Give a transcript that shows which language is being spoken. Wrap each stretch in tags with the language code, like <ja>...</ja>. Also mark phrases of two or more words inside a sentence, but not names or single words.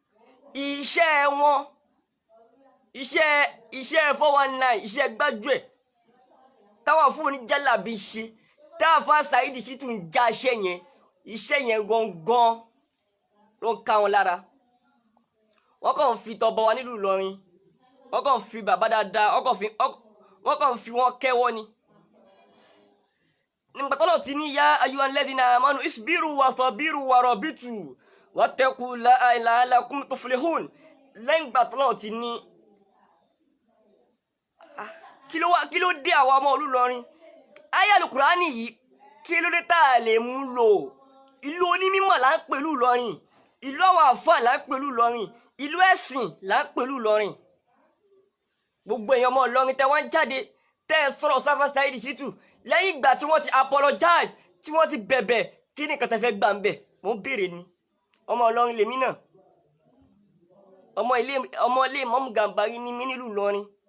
<yo>iṣẹ́ 419 iṣẹ́ gbájúẹ̀ táwọn fún oníjàlábí ṣe táàfà Saheed Shittu ń já iṣẹ́ yẹn gangan ló ń ká wọn lára wọ́n kàn fi tọba wa nílùú Ìlọrin wọ́n kàn fi bàbá dáadáa wọ́n kàn fi wọ́n kẹ́wọ́ ni nígbà tó lọ ti ní</yo> <ar>يا أيها الذين آمنوا اصبروا وصابروا ورابطوا واتقوا الله لعلكم تفلحون</ar> <yo>lẹ́yìn ìgbà tó lọ ti ní kí ló dé àwọn ọmọ Ìlọrin ayé Al-Qur'ani yìí kí ló dé tá a lè mú lò ìlú onímímọ̀ là ń pẹ̀lú Ìlọrin ìlú àwọn àfáà là ń pẹ̀lú Ìlọrin ìlú ẹ̀sìn là ń pẹ̀lú Ìlọrin gbogbo èèyàn ọmọ Ìlọrin tẹ́ wọ́n jáde tẹ́ ẹ sọ̀rọ̀ sáfà Saheed Shittu lẹ́yìn ìgbà tí wọ́n ti apologize tí wọ́n ti bẹ̀bẹ̀ kí ni nǹkan tẹ́ fẹ́ gbà ń bẹ̀ mo ń béèrè ni ọmọ Ìlọrin lèmi náà ọmọ ilé Ìmámù Gàmbàrí ni mí nílùú Ìlọrin</yo>